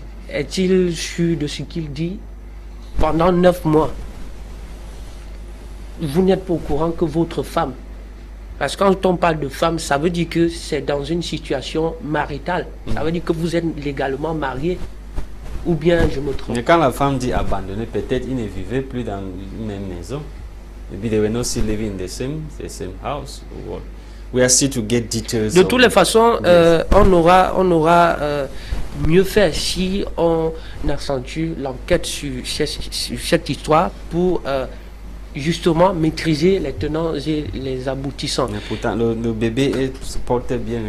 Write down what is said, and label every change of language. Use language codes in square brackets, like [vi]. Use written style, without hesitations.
[fr] Est-il sûr de ce qu'il dit? Pendant 9 mois, vous n'êtes pas au courant que votre femme, parce que quand on parle de femme, ça veut dire que c'est dans une situation maritale. Ça veut dire que vous êtes légalement marié. Ou bien je me trompe? Mais quand la femme dit abandonner, peut-être il ne vivait plus dans une même maison. [en] Maybe they were not still living in the same house. Or what? We are still to get details. [fr] De toutes les façons, on aura mieux fait si on accentue l'enquête sur cette histoire pour justement maîtriser les tenants et les aboutissants. Mais pourtant, le bébé est porté bien.